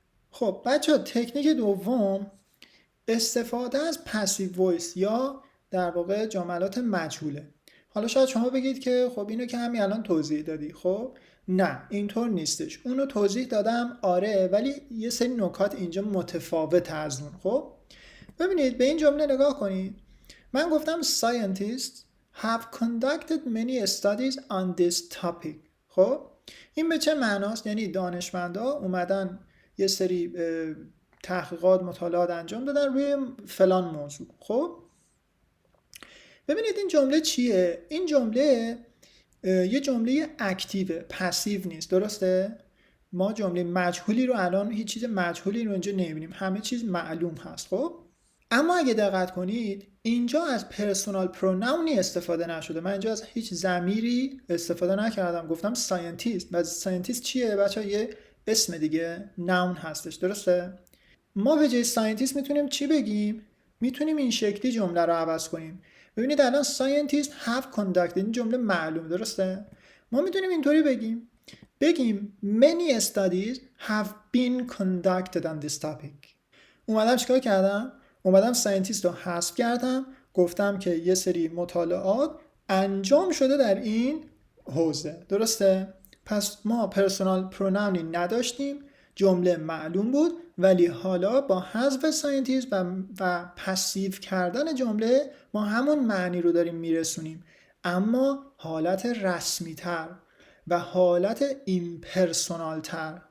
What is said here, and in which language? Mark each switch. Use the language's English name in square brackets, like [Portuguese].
[Persian] خب بچه تکنیک دوم استفاده از پسیو وایس یا در واقع جملات مجهوله. حالا شاید شما بگید که خب اینو که همین الان توضیح دادی. خب نه، اینطور نیستش. اونو توضیح دادم آره، ولی یه سری نکات اینجا متفاوت از اون. خب ببینید به این جمله نگاه کنید. من گفتم [English] scientists have conducted many studies on this topic. [Persian] خب این به چه معناست؟ یعنی دانشمندا اومدن یه سری تحقیقات مطالعات انجام دادن روی فلان موضوع. خب ببینید این جمله چیه؟ این جمله یه جمله اکتیوه، پسیو نیست، درسته؟ ما جمله مجهولی رو الان هیچ چیز مجهولی رو اینجا نمیبینیم، همه چیز معلوم هست. خب اما اگه دقت کنید اینجا از پرسونال پروناونی استفاده نشده. من اینجا از هیچ ضمیری استفاده نکردم، گفتم ساینتیست. و ساینتیست چیه بچه‌ها؟ یه اسم دیگه، ناون هستش، درسته؟ ما به جای ساینتیست میتونیم چی بگیم؟ میتونیم این شکلی جمله رو عوض کنیم. ببینید الان [English] scientists have conducted، [Persian] این جمله معلوم، درسته؟ ما میتونیم اینطوری بگیم [English] many studies have been conducted on this topic. [Persian] اومدم چیکار کردم؟ اومدم ساینتیست رو حذف کردم، گفتم که یه سری مطالعات انجام شده در این حوزه، درسته؟ پس ما پرسونال پروناونی نداشتیم، جمله معلوم بود، ولی حالا با حذف ساینتیست و پسیو کردن جمله ما همون معنی رو داریم میرسونیم، اما حالت رسمی تر و حالت ایمپرسونال تر.